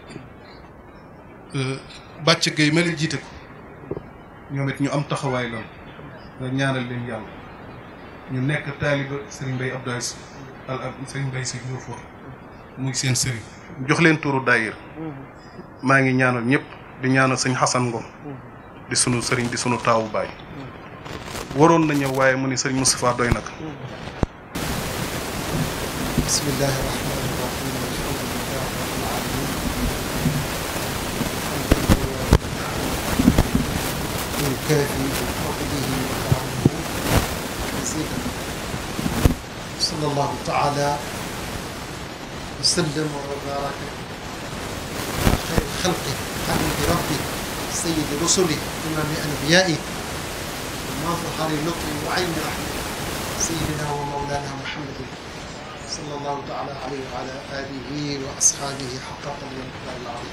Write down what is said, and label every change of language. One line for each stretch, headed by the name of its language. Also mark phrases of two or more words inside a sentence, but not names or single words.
Wolof: bàcc gay ma leen jiite ko ñoom it ñu am taxawaay lool nga ñaanal leen yàlla ñu nekk taaliba Serigne Mbaye Abdou Aziz al ak Serigne Mbaye si Ndour Fouta muy seen sëriñ jox leen turu daayira maa ngi ñaanal ñëpp di ñaanal sëñ Xasan Ngom di sunu sëriñ di sunu taawu baay waroon na ñëw waaye mu ni sëriñ Moustapha doy nag
Arabic: بسم الله الرحمن الرحيم الحمد لله رب العالمين الكافي بفضله وكرمه مزيدا صلى الله تعالى وسلم وبارك على خير خلقه حبيب ربه سيد رسله إمام أنبيائه ومظهر لطفه وعين رحمته سيدنا ومولانا محمد صلى الله تعالى عليه وعلى آله وأصحابه حق قدره العظيم.